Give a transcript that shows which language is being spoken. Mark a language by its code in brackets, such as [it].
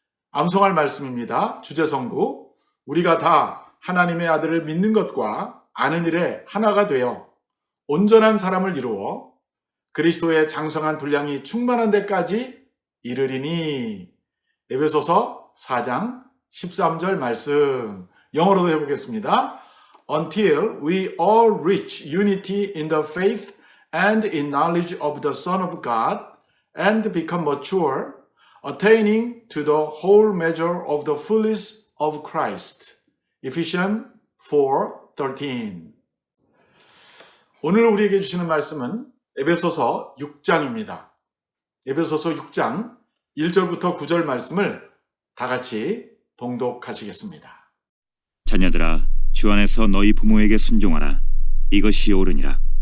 [ko] 암송할 말씀입니다. 주제성구. 우리가 다 하나님의 아들을 믿는 것과 아는 일에 하나가 되어 온전한 사람을 이루어 그리스도의 장성한 분량이 충만한 데까지 이르리니. 에베소서 4장 13절 말씀. 영어로도 해보겠습니다. [en] Until we all reach unity in the faith and in knowledge of the Son of God and become mature, attaining to the whole measure of the fullness of Christ. Ephesians 4:13. [ko] 오늘 우리에게 주시는 말씀은 에베소서 6장입니다. 에베소서 6장 1절부터 9절 말씀을 다 같이 봉독하시겠습니다. 자녀들아, 주 안에서 너희 부모에게 순종하라. 이것이 옳으니라.